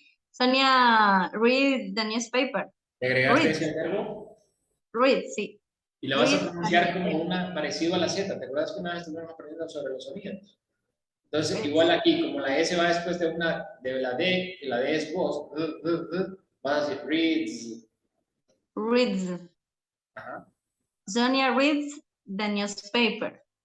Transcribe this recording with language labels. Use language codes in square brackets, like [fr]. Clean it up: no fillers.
[en] Sonia read the newspaper. [es] ¿Le agregaste ese verbo? Read, sí. Y la vas a pronunciar como una parecido a la Z. ¿Te acuerdas que una vez estuvimos aprendiendo sobre los sonidos? Entonces, igual aquí, como la S va después de la D, que la D es voz, vas a decir reads. [en] Reads. [es] Ajá. [en] Sonia reads the newspaper.